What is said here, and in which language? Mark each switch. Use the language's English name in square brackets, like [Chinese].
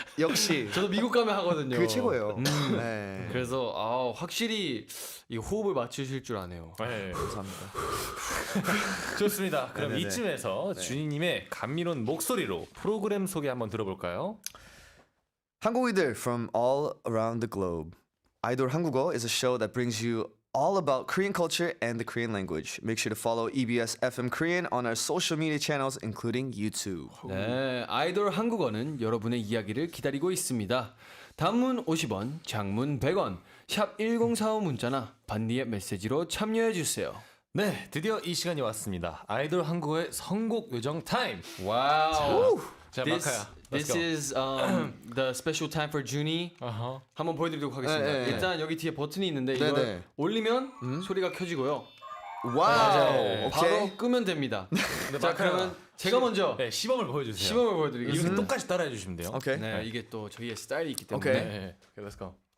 [Korean] 역시 저도 미국 가면 하거든요. 그게 최고예요. 네. 그래서 확실히 이 호흡을 맞추실 줄 아네요. 네. 감사합니다. 좋습니다. 그럼 네네네. 이쯤에서 준이님의 감미로운 목소리로 프로그램 소개 한번 들어볼까요? [English] 한국이들 from all around the globe. 아이돌 한국어 is a show that brings you all about Korean culture and the Korean language. Make sure to follow EBS FM Korean on our social media channels, including YouTube. [Korean] 네, 아이돌 한국어는 여러분의 이야기를 기다리고 있습니다. 단문 50원, 장문 100원, 샵 1045 문자나 반디의 메시지로 참여해 주세요. 네, 드디어 이 시간이 왔습니다. 아이돌 한국어의 선곡 요정 타임. 와우. 자, [English] This, [Korean] 마카야. [English] this is the special time for Junie. [Korean] 어허. 한번 보여드리도록 하겠습니다. 네, 네. 일단 여기 뒤에 버튼이 있는데 네, 이걸 네. 올리면 소리가 켜지고요. 와우. 오케이. 바로 끄면 됩니다. 자, 그러면 제가 먼저 네, 시범을 보여주세요. 시범을 보여드리겠습니다. 이렇게 똑같이 따라해 주시면 돼요. 오케이. 네, 이게 또 저희의 스타일이 있기 때문에. 오케이. 네, [English] 오케이, let's go.